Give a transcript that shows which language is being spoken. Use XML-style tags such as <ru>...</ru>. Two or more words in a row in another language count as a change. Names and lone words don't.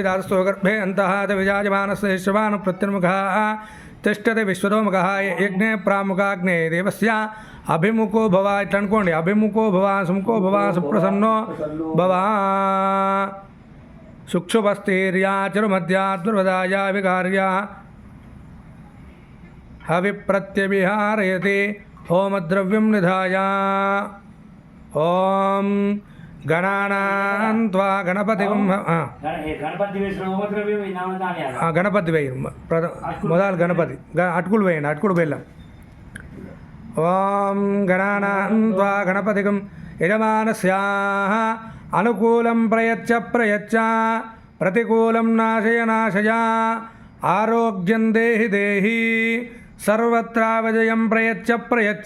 <sa>दासस्तो गर्भे अन्तः च विजायमानस्य शिष्यमानः प्रत्यन्मुखः तिष्ठति विश्वतोमुखः यज्ञे प्रामुखाग्ने देवस्य अभिमुखो भव इट्लनुकोंडि अभिमुखो भव सुमुखो भव सुप्रसन्नो भव सुक्षुपस्तीर्या चिरुमध्याद्वरवदाया विकार्या हविप्रत्यविहारयति होमद्रव्यं निधाय ओम గణానాం త్వా గణపతిం</sa> <te>గణపతి వేసిన హోమద్రవ్యం ఈ నవధాన్యాలు. గణపతి వేయి మొదలు గణపతి అటుకులు వేయండి అటుకులు బెల్లం.</te> <sa>ఓం గణానాం త్వా గణపతిం యజమానస్యాః అనుకూలం ప్రయచ్చ ప్రయచ్చ ప్రతికూలం నాశయ నాశయ ఆరోగ్యం దేహి దేహి సర్వత్రా విజయం ప్రయచ్చ ప్రయచ్చ.</sa>